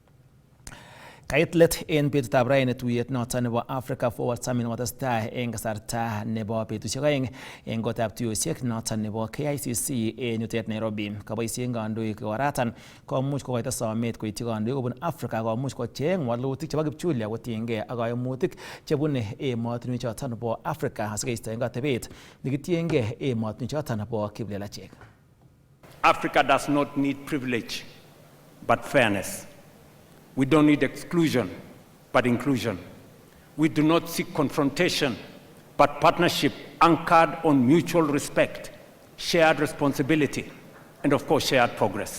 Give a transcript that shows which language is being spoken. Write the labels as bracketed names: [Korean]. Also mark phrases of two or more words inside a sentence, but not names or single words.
[Kalenjin] Kait let en betutab raini tuyet noton nebo Africa Forward Summit nekotestai eng kasarta nebo betusiek oeng eng kotab tuyosiek noton nebo KICC en yutet Nairobi. Kaboisien kandoik oratan komuch kokoito somet koityi kandoik kobun Africa komuch kocheng walutik chebo kipchulia kotiengei ak kaimutik chebune emotinwek choton nebo Africa asikeistoen atebet nekitiengei emotinwek choton nebo kiplelachek. [English] Africa does not need privilege but fairness. We don't need exclusion, but inclusion. We do not seek confrontation, but partnership anchored on mutual respect, shared responsibility, and of course, shared progress.